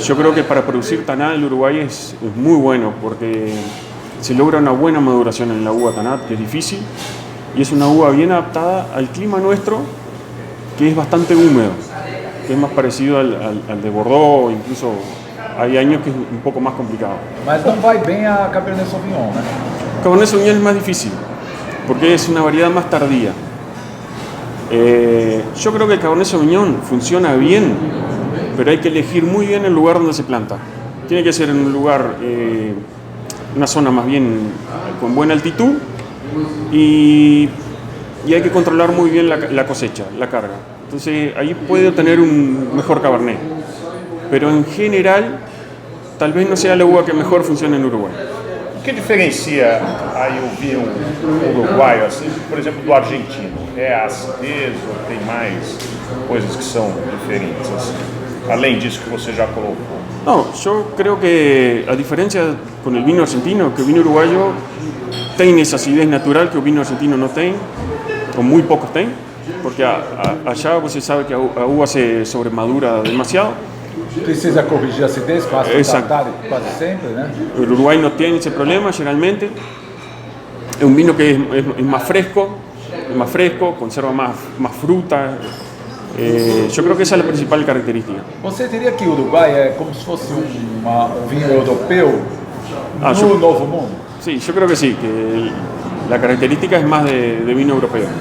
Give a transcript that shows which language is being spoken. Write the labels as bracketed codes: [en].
[es] Yo creo que para producir Taná el Uruguay es muy bueno porque se logra una buena maduración en la uva Taná, que es difícil, y es una uva bien adaptada al clima nuestro, que es bastante húmedo, que es más parecido al de Bordeaux, incluso hay años que es un poco más complicado. [pt] Mas não vai bem a Cabernet Sauvignon, né? [es] Cabernet Sauvignon es más difícil, porque es una variedad más tardía. Yo creo que el Cabernet Sauvignon funciona bien, pero hay que elegir muy bien el lugar donde se planta. Tiene que ser en un lugar, una zona más bien con buena altitud, y hay que controlar muy bien la cosecha, la carga. Entonces ahí puede obtener un mejor Cabernet. Pero en general, tal vez no sea la uva que mejor funciona en Uruguay. [pt] O que diferencia aí o vinho uruguaio, assim, por exemplo, do argentino? É a acidez ou tem mais coisas que são diferentes, assim, além disso que você já colocou? [es] No, yo creo que a diferencia con el vino argentino, que el vino uruguayo tiene esa acidez natural que el vino argentino no tiene, o muy pocos tienen, porque allá [pt] você sabe que a uva se sobremadura demasiado. Precisa corrigir a acidez com ácido tartárico quase sempre, né? [es] El Uruguay no tiene ese problema generalmente. Es un vino que es más fresco, conserva más fruta. Yo creo que esa es la principal característica. [pt] Você diria que o Uruguai é como se fosse um vinho europeu no Novo Mundo? [es] Sí, yo creo que sí, que la característica es más de vino europeo.